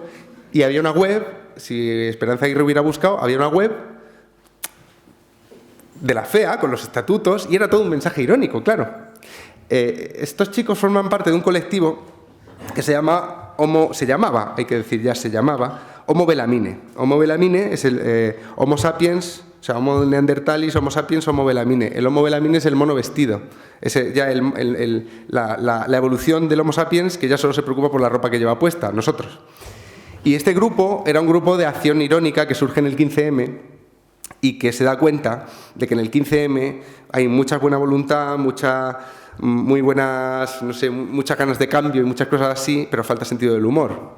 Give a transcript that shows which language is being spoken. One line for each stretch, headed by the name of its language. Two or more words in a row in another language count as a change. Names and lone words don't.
Spanish: Y había una web, si Esperanza Aguirre hubiera buscado, había una web de la FEA con los estatutos y era todo un mensaje irónico, claro. Estos chicos forman parte de un colectivo que se llamaba, Homo Belamine. Homo Belamine es el Homo sapiens, o sea, Homo neanderthalis, Homo sapiens, Homo Belamine. El Homo Belamine es el mono vestido. Es ya la evolución del Homo sapiens, que ya solo se preocupa por la ropa que lleva puesta, nosotros. Y este grupo era un grupo de acción irónica que surge en el 15M y que se da cuenta de que en el 15M hay mucha buena voluntad, muy buenas, no sé, muchas ganas de cambio y muchas cosas así, pero falta sentido del humor.